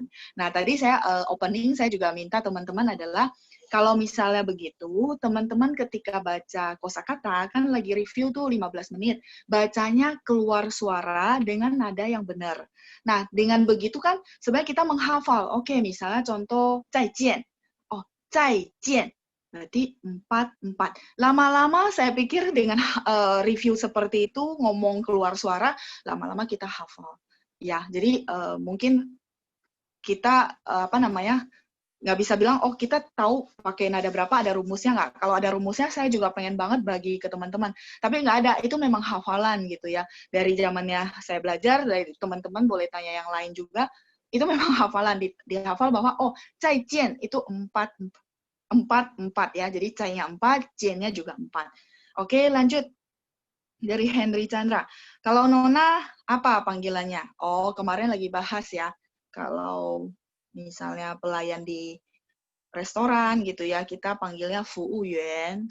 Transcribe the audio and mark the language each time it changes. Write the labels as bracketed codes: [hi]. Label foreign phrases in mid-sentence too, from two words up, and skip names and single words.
[id] Nah, tadi saya opening, saya juga minta teman-teman adalah kalau misalnya begitu, teman-teman ketika baca kosakata, kan lagi review tuh 15 menit, bacanya keluar suara dengan nada yang benar. Nah, dengan begitu kan sebenarnya kita menghafal. Oke, misalnya contoh 再见. Oh, 再见. Berarti 4. Lama-lama saya pikir dengan review seperti itu, ngomong keluar suara, lama-lama kita hafal. Ya, jadi mungkin kita nggak bisa bilang, oh kita tahu pakai nada berapa, ada rumusnya nggak? Kalau ada rumusnya, saya juga pengen banget bagi ke teman-teman. Tapi nggak ada, itu memang hafalan gitu ya. Dari zamannya saya belajar, dari teman-teman boleh tanya yang lain juga, itu memang hafalan. Dihafal bahwa, [zh] oh, 再见, [id] itu 4 ya. Jadi cai-nya 4, jian-nya juga 4. Oke, lanjut. Dari Henry Chandra. Kalau Nona, apa panggilannya? Oh, kemarin lagi bahas ya. Kalau misalnya pelayan di restoran gitu ya, kita panggilnya fuuyuan.